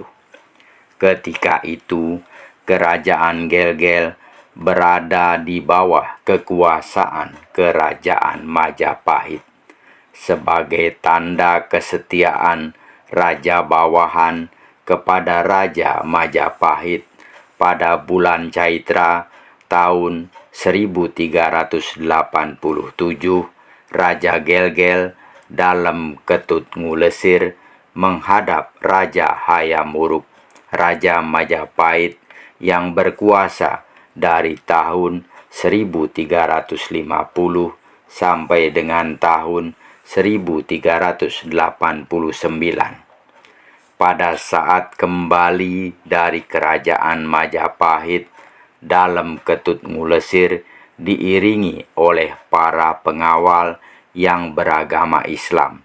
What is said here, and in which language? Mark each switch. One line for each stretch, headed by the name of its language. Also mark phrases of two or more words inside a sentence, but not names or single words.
Indonesian: Ketika itu, kerajaan Gel-Gel berada di bawah kekuasaan kerajaan Majapahit. Sebagai tanda kesetiaan raja bawahan kepada Raja Majapahit, pada bulan Caitra tahun 1387, Raja Gel-Gel Dalem Ketut Ngulesir menghadap Raja Hayam Wuruk, Raja Majapahit yang berkuasa dari tahun 1350 sampai dengan tahun 1389. Pada saat kembali dari kerajaan Majapahit, Dalem Ketut Ngulesir diiringi oleh para pengawal yang beragama Islam.